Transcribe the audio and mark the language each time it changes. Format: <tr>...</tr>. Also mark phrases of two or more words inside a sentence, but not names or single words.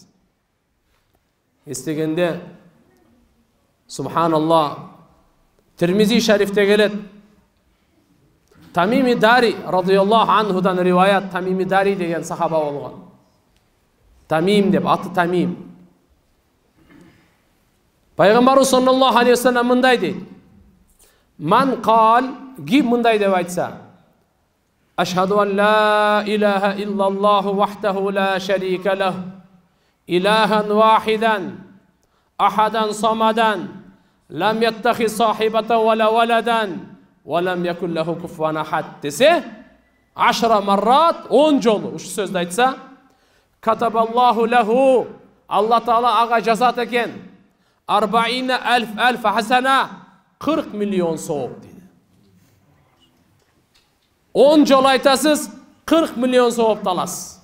<ky>Эстегенде субханаллах, Тирмизи шарифте келет. Тамими Дари радıyallahu анхудан риваят. Тамими Дари деген сахаба болгон. Тамим деп, аты Тамим. Пайгамбарыбыз</ky> <ar>صلى الله عليه وسلم</ar> <ky>мындай дейт.</ky> <ar>من قال,</ar> <ky>ким мындай деп айтса:</ky> <ar>أشهد أن لا إله إلا الله وحده لا شريك له إلها واحدا أحدا صمدا لم يتخذ صاحبة ولا ولدا ولم يكن له كفوا أحد</ar> <ky>десе, 10 маррат, 10 жолу ушу сөздү айтса,</ky> <ar>كتب الله له, Алла таала ага жазат экен, 40,000 хасана, 40 миллион сооп дейт.</ar> <ky>10 жол айтасыз, 40 миллион сооп аласыз.</ky>